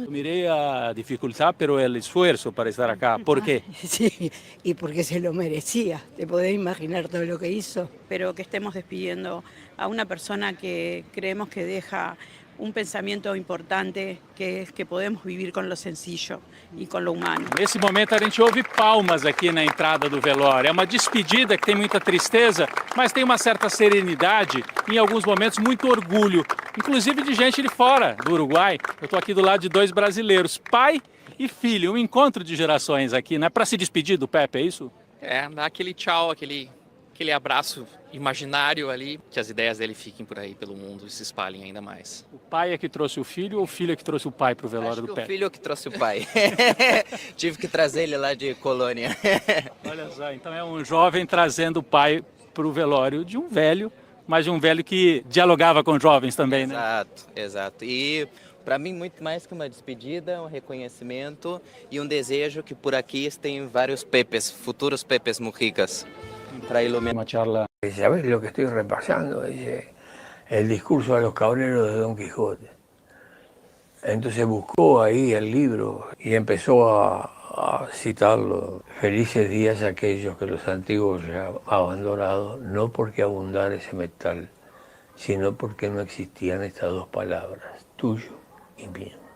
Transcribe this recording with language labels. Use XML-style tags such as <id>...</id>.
<es>Miré a dificultad, pero el esfuerzo para estar acá. ¿Por qué? Sí, y porque se lo merecía. Te podés imaginar todo lo que hizo. Pero que estemos despidiendo a una persona que creemos que deja un pensamento importante, que es que podemos vivir con lo sencillo e com lo humano.</es> <pt>Nesse momento a gente ouve palmas aqui na entrada do velório. É uma despedida que tem muita tristeza, mas tem uma certa serenidade e em alguns momentos muito orgulho, inclusive de gente de fora do Uruguai. Eu estou aqui do lado de dois brasileiros, pai e filho, um encontro de gerações aqui, né? Para se despedir do Pepe, é isso? É, dar aquele tchau, aquele abraço imaginário ali, que as ideias dele fiquem por aí pelo mundo e se espalhem ainda mais. O pai é que trouxe o filho ou o filho é que trouxe o pai para o velório do Pepe? O filho é que trouxe o pai. Tive que trazer ele lá de Colônia. Olha só, então é um jovem trazendo o pai para o velório de um velho, mas de um velho que dialogava com jovens também, né? Exato, exato. E para mim muito mais que uma despedida, um reconhecimento e um desejo que por aqui estén vários Pepes, futuros Pepes Mujicas. Para iluminar</pt> <es>una charla. ¿Sabes lo que estoy repasando? Dice, el discurso a los cabreros de Don Quijote. Entonces buscó ahí el libro y empezó a citarlo. Felices días aquellos que los antiguos ya abandonado, no porque abundara ese metal, sino porque no existían estas dos palabras, tuyo y mío.</es>